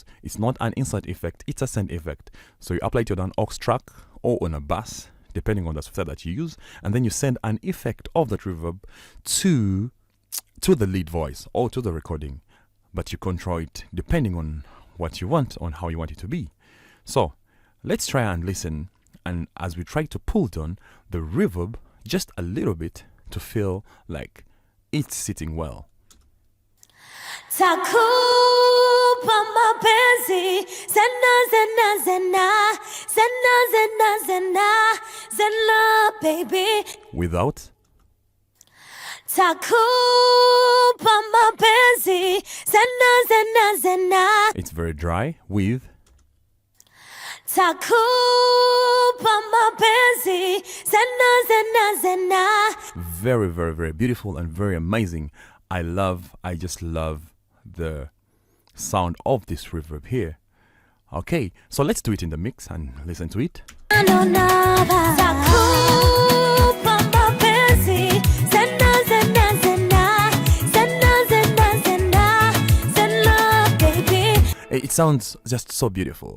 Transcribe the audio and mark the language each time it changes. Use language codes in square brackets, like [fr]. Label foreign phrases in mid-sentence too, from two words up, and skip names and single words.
[en] It's not an insert effect, it's a send effect. So you apply it on an aux track or on a bass, depending on the software that you use, and then you send an effect of that reverb to the lead voice or to the recording. But you control it depending on what you want, on how you want it to be. So let's try and listen, and as we try to pull down the reverb just a little bit to feel like it's sitting well. [sw] Takupa mapenzi zena zena zena zena zena zena zena baby. [en] Without. [sw] Takupa mapenzi zena zena zena. [en] It's very dry. With. [sw] Takupa mapenzi zena zena zena. [en] Very beautiful and very amazing. I just love the sound of this reverb here. Okay, so let's do it in the mix and listen to it. It sounds just so beautiful.